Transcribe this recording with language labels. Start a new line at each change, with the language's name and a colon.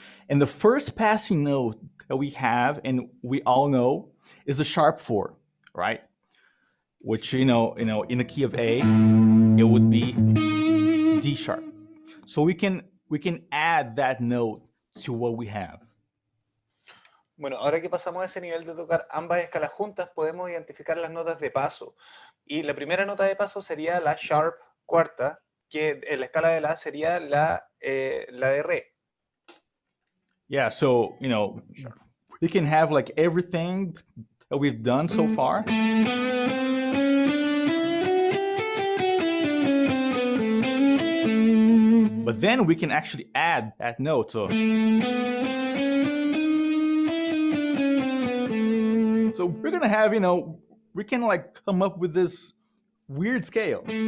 English: And the first passing note that we have, and we all know, is the sharp 4, right? Which, in the key of A, it would be D sharp. So we can add that note to what we have.
Spanish: Bueno, ahora que pasamos a ese nivel de tocar ambas escalas juntas, podemos identificar las notas de paso. Y la primera nota de paso sería la sharp cuarta, que en la escala de la sería la de re.
English: Yeah, so, we can have like everything that we've done so far. But then we can actually add that note. So we're gonna have, we can like come up with this weird scale.